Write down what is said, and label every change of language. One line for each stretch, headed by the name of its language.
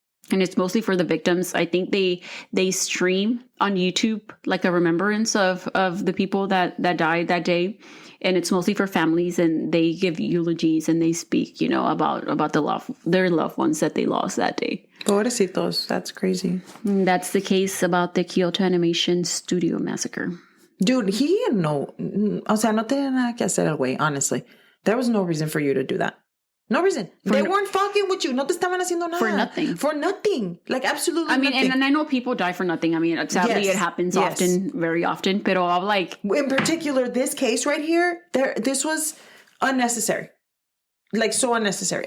English: And it's mostly for the victims. I think they stream on YouTube like a remembrance of the people that died that day. And it's mostly for families and they give eulogies and they speak, you know, about their loved ones that they lost that day.
Spanish: Pobrecitos,
English: that's crazy. And that's the case about the Kyoto Animation Studio Massacre.
Spanish: Dude, no tenía nada que hacer el güey, honestly.
English: There was no reason for you to do that. No reason. They weren't fucking with you.
Spanish: No te estaban haciendo nada.
English: For nothing. For nothing. Like, absolutely nothing. And I know people die for nothing. I mean, sadly, it happens often, very often.
Spanish: Pero
English: I'm like... In particular, this case right here, this was unnecessary. Like, so unnecessary.